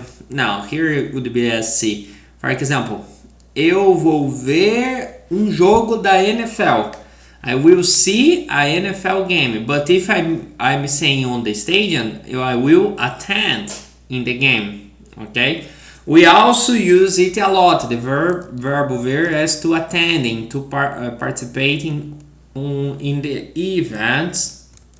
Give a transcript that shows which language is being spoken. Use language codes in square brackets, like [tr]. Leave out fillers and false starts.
[en] No, here it would be as see. For example, [pt] eu vou ver um jogo da NFL. [en] I will see an NFL game. But if I'm saying on the stadium, I will attend in the game. Okay? We also use it a lot, the verb ver as to attending, to participating in the events.